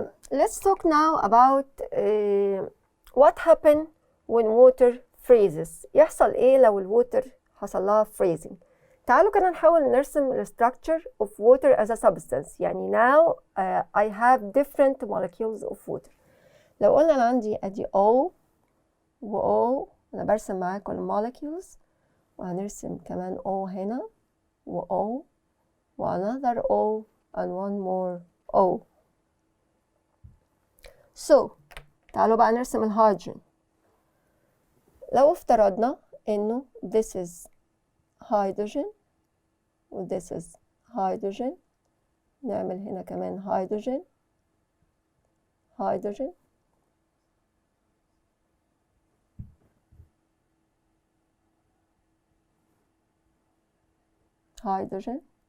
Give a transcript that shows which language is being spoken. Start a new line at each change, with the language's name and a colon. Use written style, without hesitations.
English: Let's talk now about what happens when water freezes.
Arabic: يحصل ايه لو الووتر حصل لها freezing؟ تعالوا كده نحاول نرسم ال
English: structure of water as a substance.
Arabic: يعني
English: now I have different molecules of water.
Arabic: لو قلنا أنا عندي أدي O و O أنا برسم معاكم ال molecules وهنرسم كمان O هنا و O و
English: another O and one more O.
Arabic: So تعالوا بقى نرسم الهيدروجين. لو افترضنا إنه
English: this is hydrogen و this is hydrogen
Arabic: نعمل هنا كمان
English: hydrogen hydrogen hydrogen.